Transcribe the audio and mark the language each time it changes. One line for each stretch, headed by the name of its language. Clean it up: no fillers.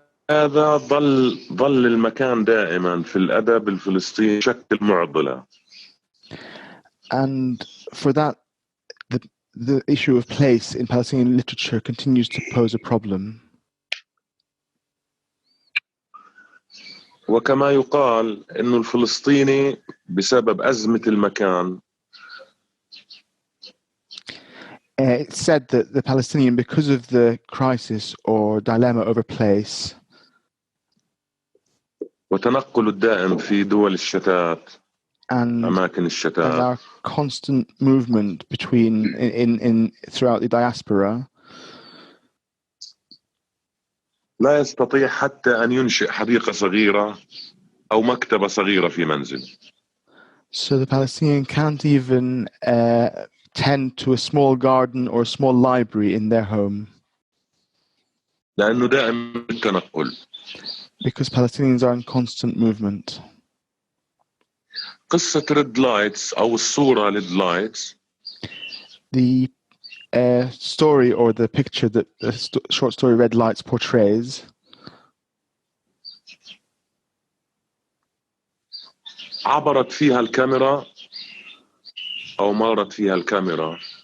Arabic: ولهذا ظل المكان دائما في الأدب الفلسطيني شكل معضلة.
English: And for that, the issue of place in Palestinian literature continues to pose a problem.
Arabic: وكما يقال إنه الفلسطيني بسبب أزمة المكان.
English: It's said that the Palestinian, because of the crisis or dilemma over place,
Arabic: وتنقل الدائم في دول الشتات
English: and
Arabic: أماكن الشتات,
English: and our constant movement between in throughout the diaspora,
Arabic: لا يستطيع حتى أن ينشئ حديقة صغيرة أو مكتبة صغيرة في منزل.
English: So the Palestinian can't even tend to a small garden or a small library in their home.
Arabic: لأنه دائم التنقل.
English: Because Palestinians are in constant movement.
Arabic: قصة ريد لايتس أو الصورة ريد لايتس.
English: The story or the picture that the short story Red Lights portrays
Arabic: عبرت فيها الكاميرا أو مرت فيها الكاميرا.